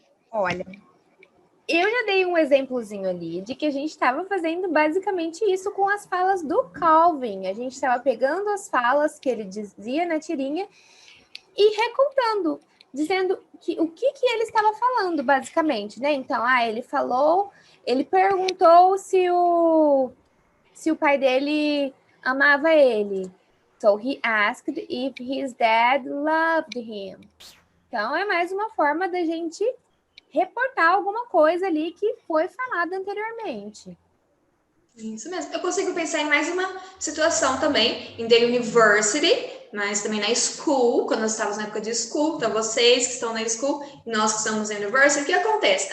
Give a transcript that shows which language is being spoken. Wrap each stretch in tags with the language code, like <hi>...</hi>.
<pt>Olha, eu já dei um exemplozinho ali de que a gente estava fazendo basicamente isso com as falas do Calvin. A gente estava pegando as falas que ele dizia na tirinha e recontando, dizendo que o que ele estava falando, basicamente, né? Então, ele perguntou se o pai dele amava ele.</pt> <en>So he asked if his dad loved him.</en> <pt>Então, é mais uma forma da gente reportar alguma coisa ali que foi falada anteriormente. Isso mesmo. Eu consigo pensar em mais uma situação também, em the university, mas também na school, quando nós estávamos na época de school. Então, vocês que estão na school e nós que estamos na university, o que acontece?</pt>